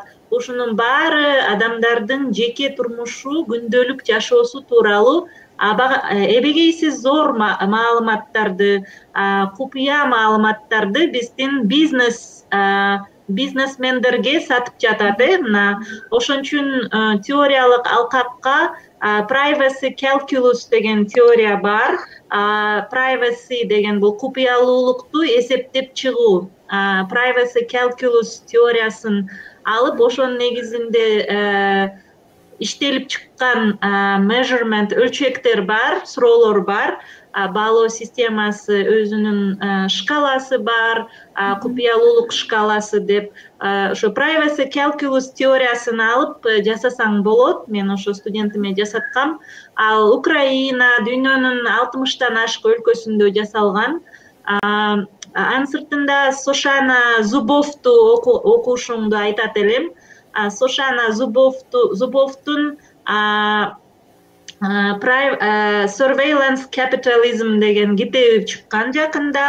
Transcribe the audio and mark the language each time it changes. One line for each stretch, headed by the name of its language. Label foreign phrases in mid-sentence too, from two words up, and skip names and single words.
Kyrgyz: Ушунун баары адамдардын жеке турмушу, күндөлүк жашоосу тууралуу эбегейсиз зор маалыматтарды, купуя маалыматтарды биздин бизнес бизнесмендерге сатып жатат, мына ошон үчүн теориялык алкакка
English: privacy calculus
Kyrgyz: деген теория бар. Privacy деген бул купуялуулукту эсептеп чыгуу.
English: Privacy calculus
Kyrgyz: теориясын алып, ошонун негизинде иштелип чыккан measurement өлчөктөр бар, суроолор бар. Баалоо системасы өзүнүн шкаласы бар, купуялуулук шкаласы деп. Ошо
English: privacy calculus
Kyrgyz: теориясын алып жасасаң болот. Мен ошо студентиме жасаткам. Ал Украина, дүйнөнүн 60тан ашык өлкөсүндө жасалган. Анын сыртында Сошана Зубовду окушуңду айтат элем. Сошана Зубовдун Surveillance Capitalism деген китеби чыккан жакында.